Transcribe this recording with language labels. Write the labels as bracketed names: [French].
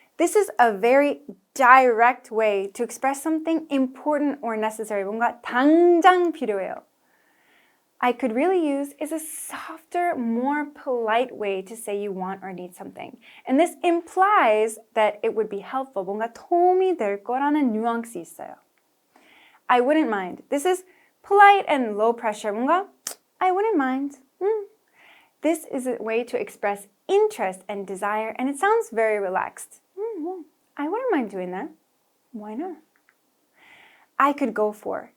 [English] This is a very direct way to express something important or necessary. [Korean] 뭔가 당장 필요해요. [English] I could really use is a softer, more polite way to say you want or need something. And this implies that it would be helpful. [Korean] 뭔가 도움이 될 거라는 뉘앙스 있어요. [English] I wouldn't mind. This is polite and low pressure. 뭔가 I wouldn't mind. This is a way to express interest and desire, and it sounds very relaxed. Well, I wouldn't mind doing that. Why not? I could go for.